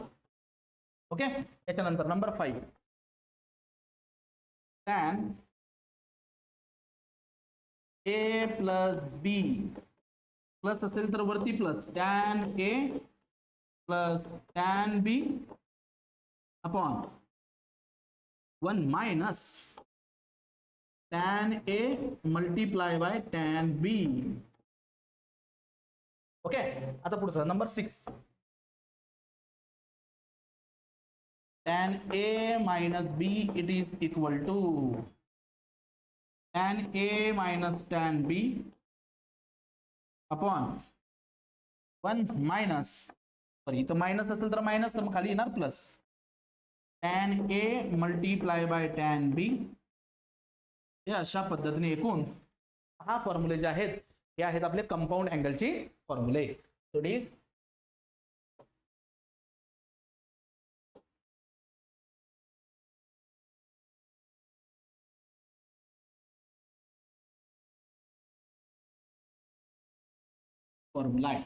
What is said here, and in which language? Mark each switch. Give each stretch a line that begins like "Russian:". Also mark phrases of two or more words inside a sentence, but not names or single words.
Marathi: ओके, त्याच्यानंतर नंबर 5
English: tan a plus b plus
Marathi: असेल तर वरती
English: plus tan a plus tan b upon 1 minus tan a multiply by tan b.
Marathi: ओके, आता पुढचा नंबर 6
English: tan a minus b it is equal to tan a minus tan b upon 1 minus,
Marathi: सॉरी इथं मायनस असेल तर मायनस, तर मग खाली येणार
English: plus tan a multiply by tan b.
Marathi: हे अशा पद्धतीने एकूण हा फॉर्म्युले जे आहेत हे आहेत आपले कंपाऊंड अँगलची फॉर्म्युले.
English: so it is formula आहे.